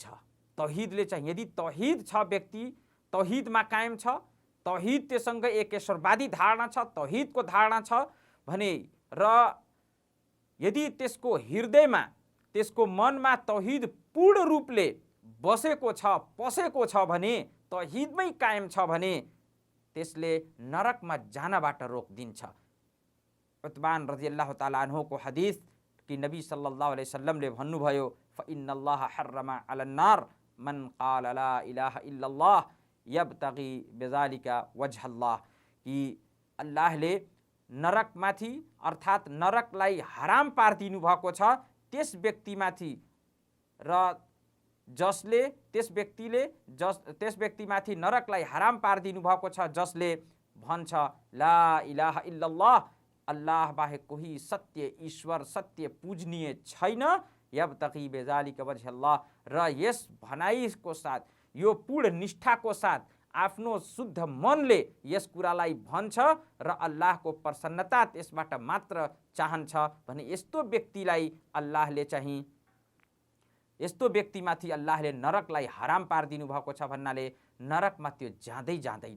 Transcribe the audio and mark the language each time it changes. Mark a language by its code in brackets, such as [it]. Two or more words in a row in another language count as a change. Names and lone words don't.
[ne] तौहिदले चाहिँ यदि तौहिद छ, व्यक्ति तौहिदमा कायम छ, तौहिद त्योसँग एकेश्वरवादी धारणा छ, तौहिदको धारणा छ भने र यदि त्यसको हृदयमा त्यसको मनमा तौहिद पूर्ण रूपले बसेको छ, पसेको छ भने, तौहिदमै कायम छ भने त्यसले नरकमा जानबाट रोकिदिन्छ। उतबान [ar] رضي الله تعالى [ne] अन्हुको हदिस कि नबी [ar] صلى الله عليه [ne] वसल्लमले भन्नुभयो, [ar] فإن الله حرم على النار من قال لا إله إلا الله يبتغي بذلك وجه الله, [ne] कि अल्लाहले नरकमाथि अर्थात् नरकलाई हराम पारिदिनु भएको छ त्यस व्यक्तिमाथि र जसले त्यस व्यक्तिमाथि नरकलाई हराम पारिदिनु भएको छ जसले भन्छ [ar] لا إله إلا الله, [ne] अल्लाह बाहेक कोही सत्य ईश्वर सत्य पूजनीय छैन, [ar] يبتغي بذلك وجه الله, [ne] र यस भनाइको साथ यो पूर्ण निष्ठाको साथ आफ्नो शुद्ध मनले यस कुरालाई भन्छ र अल्लाहको प्रसन्नता त्यसबाट मात्र चाहन्छ भने यस्तो व्यक्तिमाथि अल्लाहले नरकलाई हराम पारिदिनु भएको छ भन्नाले नरकमा त्यो जाँदै जाँदैन।